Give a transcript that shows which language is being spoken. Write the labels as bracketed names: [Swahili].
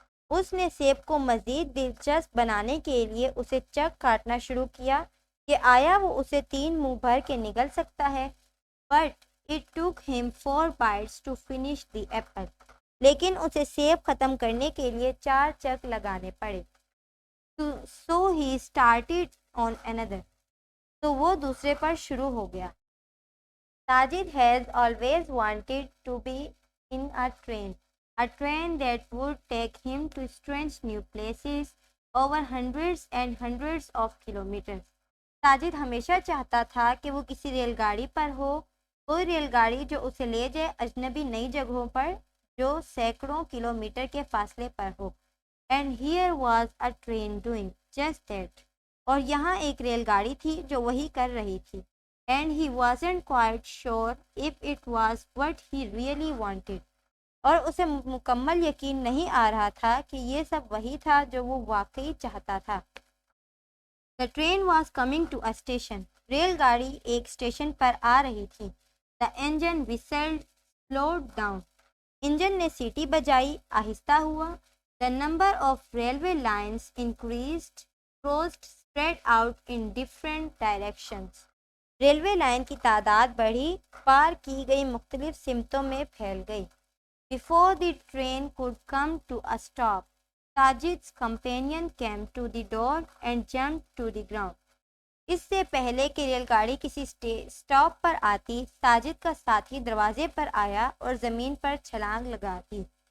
[Urdu] اس نے سیب کو مزید دلچسپ بنانے کے لیے اسے چک کاٹنا شروع کیا کہ آیا وہ اسے 3 منہ بھر کے نگل سکتا ہے. [English] But it took him 4 bites to finish the apple. [Urdu] لیکن اسے سیب ختم کرنے کے لیے 4 چک لگانے پڑے. [English] So he started on another. [Urdu] تو وہ دوسرے پر شروع ہو گیا. [English] Sajid has always wanted to be in a train that would take him to strange new places over hundreds and hundreds of kilometers. [Urdu] Sajid ہمیشہ چاہتا تھا کہ وہ کسی ریل گاڑی پر ہو، کوئی ریل گاڑی جو اسے لے جائے اجنبی نئی جگہوں پر جو سینکڑوں کلومیٹر کے فاصلے پر ہو. [English] And here was a train doing just that. [Urdu] اور یہاں ایک ریل گاڑی تھی جو وہی کر رہی تھی. [English] And he wasn't quite sure if it was what he really wanted. [Urdu] اور اسے مکمل یقین نہیں آ رہا تھا کہ یہ سب وہی تھا جو وہ واقعی چاہتا تھا. [English] The train was coming to a station. [Urdu] Rail گاڑی ایک اسٹیشن پر آ رہی تھی. [English] The engine whistled, slowed down. [Urdu] Engine نے سیٹی بجائی، آہستہ ہوا. [English] The number of railway lines increased, crossed, spread out in different directions. [Urdu] Railway line کی تعداد بڑھی، پار کی گئی مختلف سمتوں میں پھیل گئی. [English] Before the train could come to a stop, Sajid's companion came to the door and jumped to the ground. [Urdu] اس سے پہلے کہ ریل گاڑی کسی سٹاپ پر آتی، ساجد کا ساتھی دروازے پر آیا اور زمین پر چھلانگ لگا دی.